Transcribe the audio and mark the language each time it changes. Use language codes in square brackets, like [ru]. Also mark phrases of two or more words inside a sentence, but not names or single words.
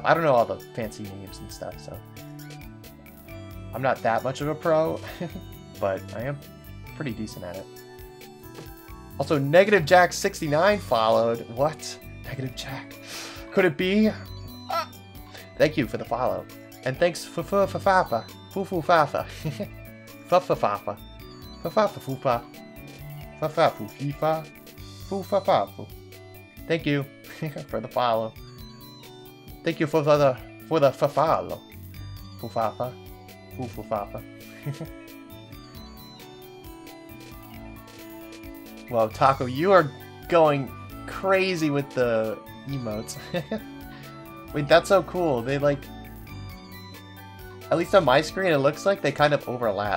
[en] I don't know all the fancy names and stuff, so I'm not that much of a pro, but I am pretty decent at it. Also, Negative Jack 69 followed. What? Negative Jack? Could it be? Thank you for the follow. And thanks for fafa. Fufu fafa. Fafa fafa. Fafa fufa. Fafa fufifa. Fufa fafu. Thank you for the follow. Thank you for the follow. Fufafa. Fufu fafa. Wow, Taco, you are going crazy with the emotes. Wait, that's so cool. They like, at least on my screen, it looks like they kind of overlap.